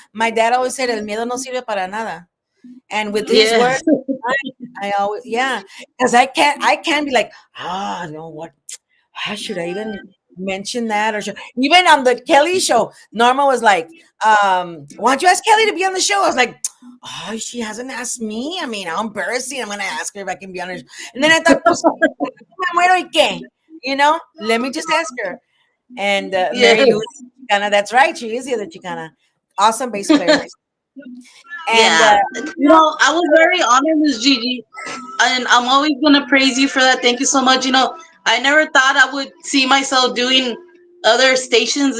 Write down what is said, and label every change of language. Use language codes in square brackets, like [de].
[en] My dad always said [es] el miedo no sirve para nada. [en] And with his word, Yes. I always, yeah. Because I can't be like, what? How should I even mention that? Or even on the Kelly show, Norma was like, why don't you ask Kelly to be on the show? I was like, oh, she hasn't asked me. I mean, how embarrassing. I'm going to ask her if I can be on her. And then I thought, [es] pues, me muero y qué? [en] Let me just ask her. And Mary Yes. Lou Chicana, that's right. She is the other Chicana. Awesome bass player. And, Yeah. you know, I was very honored, Miss Gigi, and I'm always gonna praise you for that. Thank you so much. I never thought I would see myself doing other stations.